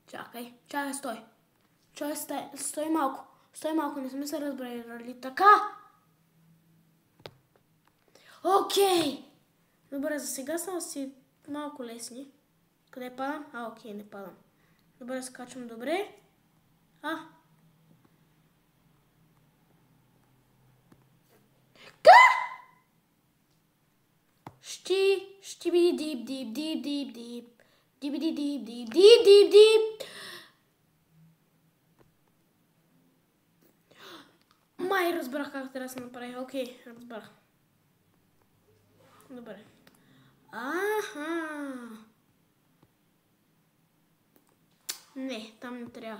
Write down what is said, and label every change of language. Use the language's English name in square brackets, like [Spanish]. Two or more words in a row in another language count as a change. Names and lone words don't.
[Bulgarian] Чакай, стой. Стой малко. Стой малко, не сме се разбрали. Така. Окей. Добре, за сега са си малко лесни. Къде падам? Окей, не падам. Добре, скачам добре. Щиби дип дип дип дип дип. Диби дип дип дип дип дип дип. Май разбрах как трябва да се направи. Окей, разбрах. Добре. Аха. Не, там не трябва.